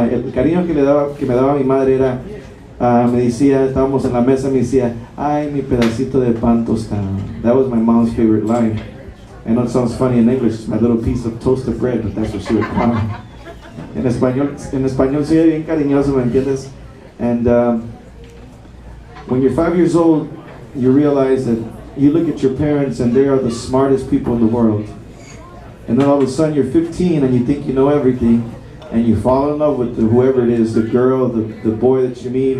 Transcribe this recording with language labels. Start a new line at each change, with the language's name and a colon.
Spanish: El cariño que me daba mi madre era, me decía, estábamos en la mesa, me decía, "Ay, mi pedacito de pan tostado."
English: That was my mom's favorite line. I know it sounds funny in English, it's my little piece of toasted bread, but that's what she would call me.
Spanish: En español soy bien cariñoso, ¿me entiendes?
English: And when you're 5 years old, you realize that you look at your parents and they are the smartest people in the world. And then all of a sudden you're 15 and you think you know everything, and you fall in love with whoever it is, the girl, the boy that you meet.